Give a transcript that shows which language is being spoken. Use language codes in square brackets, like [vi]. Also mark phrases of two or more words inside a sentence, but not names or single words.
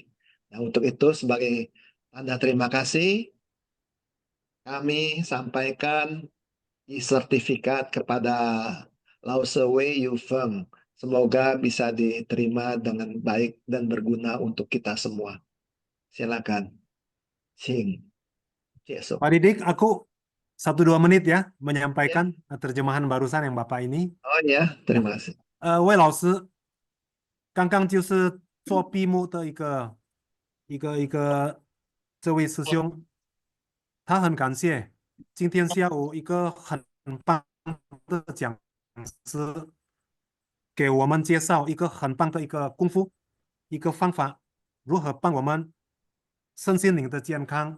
[id] Nah, untuk itu sebagai tanda terima kasih kami sampaikan sertifikat kepada Lausewei Yufeng. Semoga bisa diterima dengan baik dan berguna untuk kita semua. Silakan. Sing. Pak Didik, aku 1-2 menit ya menyampaikan terjemahan barusan yang Bapak ini. Oh ya, terima kasih. [zh] 魏老师，刚刚就是做闭幕的这位师兄，他很感谢今天下午一个很棒的讲师给我们介绍一个很棒的一个功夫，一个方法，如何帮我们身心灵的健康。